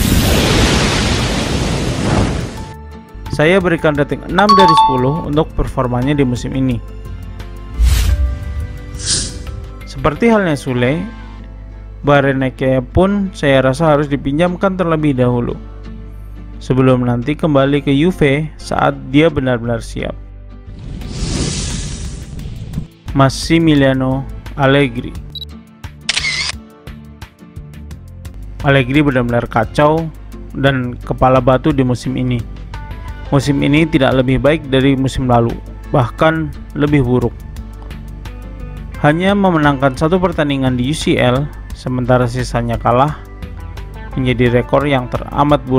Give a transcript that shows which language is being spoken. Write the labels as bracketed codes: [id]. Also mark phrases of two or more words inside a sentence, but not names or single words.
[id] Saya berikan rating 6 dari 10 untuk performanya di musim ini. Seperti halnya Sule, Barrenechea pun saya rasa harus dipinjamkan terlebih dahulu, sebelum nanti kembali ke Juve saat dia benar-benar siap. Massimiliano Allegri. Allegri benar-benar kacau dan kepala batu di musim ini. Musim ini tidak lebih baik dari musim lalu, bahkan lebih buruk. Hanya memenangkan 1 pertandingan di UCL, sementara sisanya kalah, menjadi rekor yang teramat buruk.